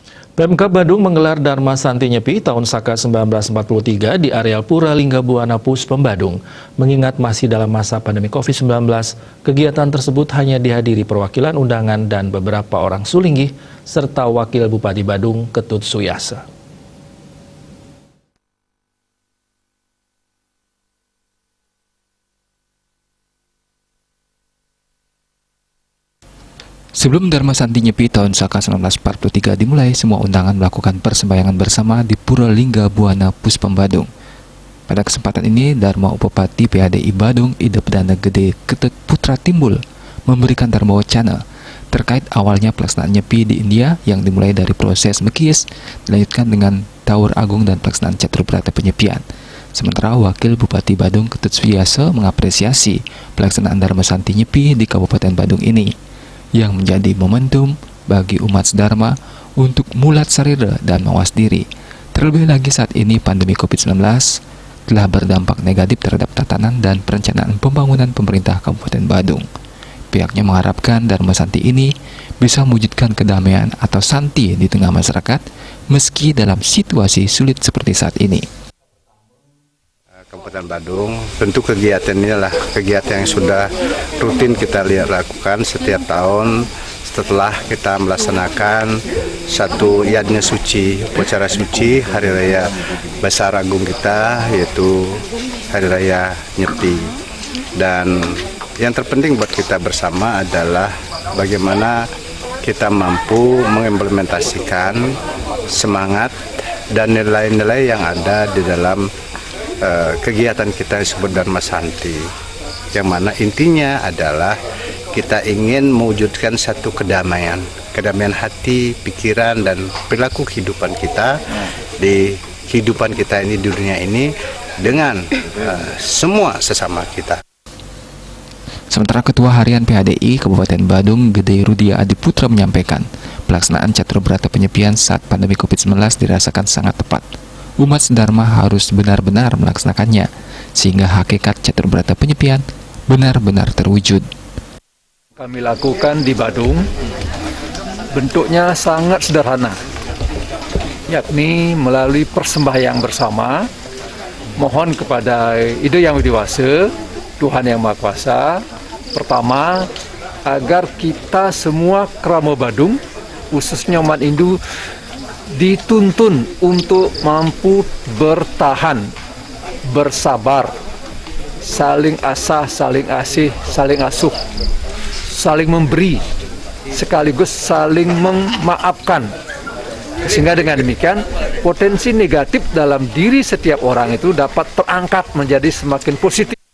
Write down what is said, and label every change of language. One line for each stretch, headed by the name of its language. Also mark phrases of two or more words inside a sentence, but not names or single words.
Indonesian: Pemkab Badung menggelar Dharma Santi Nyepi tahun Saka 1943 di areal Pura Linggabuana Puspem Badung. Mengingat masih dalam masa pandemi COVID-19, kegiatan tersebut hanya dihadiri perwakilan undangan dan beberapa orang Sulinggih serta Wakil Bupati Badung Ketut Suyasa. Sebelum Dharma Santi Nyepi tahun Saka 1943 dimulai, semua undangan melakukan persembahyangan bersama di Pura Linggabuana Puspem Badung. Pada kesempatan ini, Dharma Upapati PHDI Badung Ida Perdana Gede Ketut Putra Timbul memberikan dharma wacana terkait awalnya pelaksanaan Nyepi di India yang dimulai dari proses mekis, dilanjutkan dengan Taur Agung dan pelaksanaan Caturbrata Penyepian. Sementara Wakil Bupati Badung Ketut Suyasa mengapresiasi pelaksanaan Dharma Santi Nyepi di Kabupaten Badung ini, yang menjadi momentum bagi umat Dharma untuk
Balinese: mulat sarira
Indonesian: dan mawas diri. Terlebih lagi saat ini pandemi COVID-19 telah berdampak negatif terhadap tatanan dan perencanaan pembangunan pemerintah Kabupaten Badung. Pihaknya mengharapkan Dharma Santi ini bisa mewujudkan kedamaian atau santi di tengah masyarakat meski dalam situasi sulit seperti saat ini. Kabupaten Badung, tentu kegiatan ini adalah kegiatan yang sudah rutin kita lakukan setiap tahun setelah kita melaksanakan satu yadnya suci, upacara suci Hari Raya Besar Agung kita, yaitu Hari Raya Nyepi. Dan yang terpenting buat kita bersama adalah bagaimana kita mampu mengimplementasikan semangat dan nilai-nilai yang ada di dalam kegiatan kita disebut Dharma Santi, yang mana intinya adalah kita ingin mewujudkan satu kedamaian hati, pikiran, dan perilaku kehidupan kita di kehidupan kita ini di dunia ini dengan semua sesama kita. Sementara Ketua Harian PHDI Kabupaten Badung Gede Rudia Adiputra menyampaikan pelaksanaan Caturbrata Penyepian saat pandemi COVID-19 dirasakan sangat tepat. Umat Dharma harus benar-benar melaksanakannya, sehingga hakikat Caturbrata Penyepian benar-benar terwujud. Kami lakukan di Badung, bentuknya sangat sederhana, yakni melalui persembahyang bersama, mohon kepada Ide Yang Widiwasa, Tuhan Yang Maha Kuasa, pertama, agar kita semua kerama Badung, khususnya umat Hindu, dituntun untuk mampu bertahan, bersabar, saling asah, saling asih, saling asuh, saling memberi, sekaligus saling memaafkan. Sehingga dengan demikian, potensi negatif dalam diri setiap orang itu dapat terangkat menjadi semakin positif.